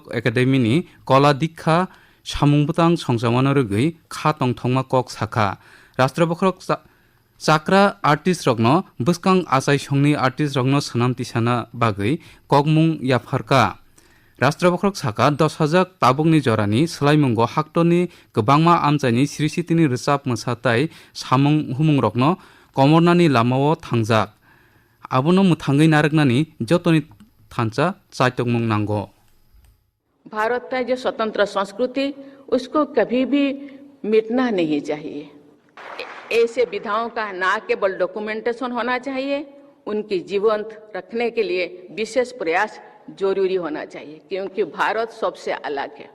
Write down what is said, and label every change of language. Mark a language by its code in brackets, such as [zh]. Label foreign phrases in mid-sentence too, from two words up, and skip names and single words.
[trp] एकाडेमीनि कला दीक्षा सामुंबुतां संजामानो रगै खा तंथंमा कक साखा राष्ट्रबख्रक चाक्रा आर्टिस्ट रग्न बसकां आसाय संनि आर्टिस्ट रग्न सनाम तिसाना बागै ककमुं याफारका राष्ट्रबख्रक साखा 10,000 ताबुकनि जरानि सोलायमुंगो हाक्टनि गोबांमा आमचाइनि सिरिसितिनि रोजाब मोसाताय सामुं हुमुं रग्न कमरनानि लामाओ थांजाक आबोनो मुथांगै नारगनानि जतनि थांचा चाइतकमुं नांगो। [hi] भारत का जो स्वतंत्र संस्कृति उसको कभी भी मिटना नहीं चाहिए। ऐसे विधाओं का ना केवल डॉक्यूमेंटेशन होना चाहिए, उनकी जीवंत रखने के लिए विशेष प्रयास जरूरी होना चाहिए, क्योंकि भारत सबसे अलग है।